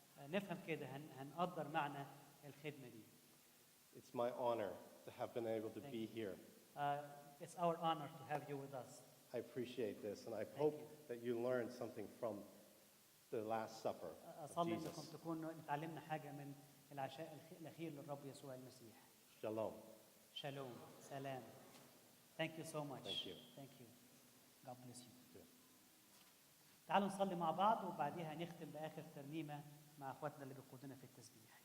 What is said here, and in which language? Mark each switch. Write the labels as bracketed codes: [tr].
[ar] نفهم كده هنقدر معنى الخدمة دي. [en] It's my honor to have been able to be here. It's our honor to have you with us. I appreciate this, and I hope that you learned something from the Last Supper of [ar] أصلي إنكم [en] Jesus. [ar] تكونوا اتعلمنا حاجة من العشاء الأخير للرب يسوع المسيح. [he] Shalom. [ar] شالوم، سلام. [en] Thank you so much. Thank you. Thank you. God bless you. [ar] تعالوا نصلي مع بعض وبعديها نختم بآخر ترنيمة مع اخواتنا اللي بيقودونا في التسبيح.